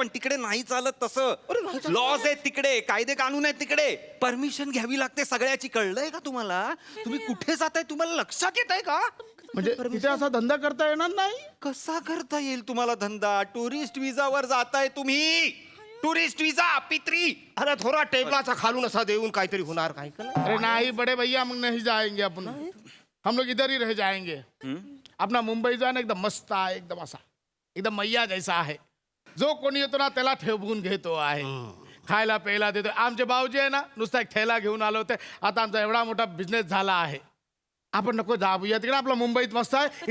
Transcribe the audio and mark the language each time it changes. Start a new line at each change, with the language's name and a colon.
Marathi: पण तिकडे नाही चालत तसं. लॉज आहेत तिकडे, कायदे कानून आहेत तिकडे, परमिशन घ्यावी लागते सगळ्याची. कळलंय का तुम्हाला? तुम्ही कुठे जाताय तुम्हाला लक्षात येत आहे का? म्हणजे तिथे असा धंदा करता येणार नाही. कसा करता येईल तुम्हाला धंदा? टुरिस्ट विजावर जाताय तुम्ही, टुरिस्ट विजा पित्री. अरे थोडा टेबलाचा खालून असा देऊन काहीतरी होणार काही का?
Hindi: अरे नहीं बड़े भैया, हम नहीं जाएंगे अपन. हम लोग इधर ही रह जाएंगे.
Marathi: अपना मुंबई जाणं एकदम मस्त आहे, एकदम असा एकदम मैया जैसा आहे. जो कोणी येतो ना त्याला ठेवून घेतो आहे, खायला प्यायला देतो. आमचे भाऊजी आहे ना, नुसता एक ठेला घेऊन आलो होते. आता आमचा एवढा मोठा बिझनेस झाला आहे. आपण नको जाऊया तिकडे, आपला मुंबईत मस्त आहे.